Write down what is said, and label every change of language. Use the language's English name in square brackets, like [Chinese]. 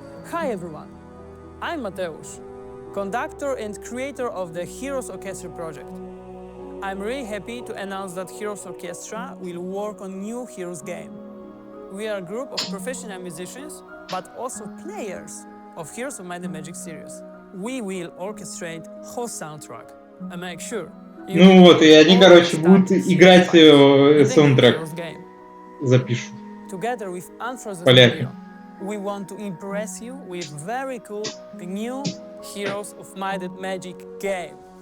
[English] Hi everyone, I'm Mateusz, conductor and creator of the Heroes Orchestra project. I'm really happy to announce that Heroes Orchestra will work on new Heroes game. We are a group of professional musicians, but also players of Heroes of Might and Magic series. We will orchestrate whole soundtrack and make sure. [Russian] Ну вот, и они, короче, будут играть саундтрек. Запишут. [English] Together with Unfrozen, [Russian] поляки. [English] we want to impress you with very cool new Heroes of Might and Magic game.